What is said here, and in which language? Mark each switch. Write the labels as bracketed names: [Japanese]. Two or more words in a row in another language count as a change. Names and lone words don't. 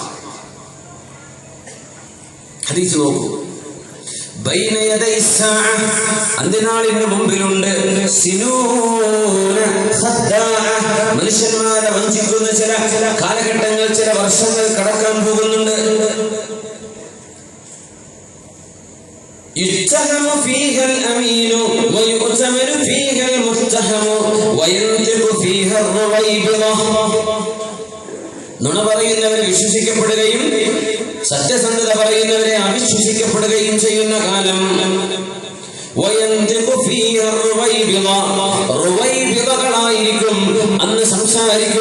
[Malayalam] ഹദീസ് നോക്കൂ, [Arabic] بين يدي الساعة, [Malayalam] അന്ത്യനാളിന് മുമ്പിലുണ്ട് [Arabic] سنون خداعة, [Malayalam] മനുഷ്യന്മാരെ വഞ്ചിക്കുന്ന ചില കാലഘട്ടങ്ങൾ, ചില വർഷങ്ങൾ കടക്കാൻ പോകുന്നുണ്ട്. [Arabic] يتهم فيها الأمين ويؤتمن فيها المتهم وينطق فيها الرويبضة. [Malayalam] നുണ പറയുന്നവരെ വിശ്വസിക്കപ്പെടുകയും സത്യസന്ധത പറയുന്നവരെ അവിശ്വസിക്കപ്പെടുകയും ചെയ്യുന്ന കാലം. റുവൈബിളകളായിരിക്കും അന്ന് സംസാരിക്കുക.